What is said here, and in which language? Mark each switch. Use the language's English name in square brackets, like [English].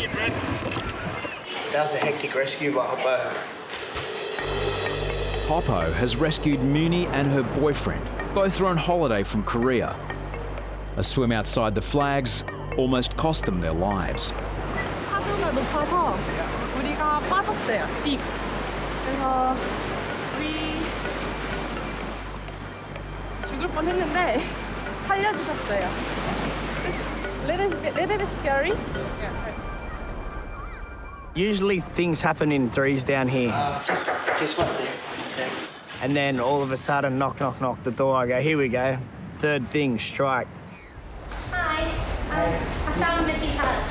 [English] That was a hectic rescue by Hoppo. Hoppo has rescued Muni and her boyfriend. Both are on holiday from Korea. A swim outside the flags almost cost them their lives. [Korean] 파도가 높아서 우리가 빠졌어요. 딥. 그래서 우리 죽을 뻔했는데 살려주셨어요. [English] Little bit scary. Usually things happen in threes down here. Just what there. And then all of a sudden, knock, knock, knock, the door. I go, here we go. Third thing, strike. Hi. I found Missy Touch.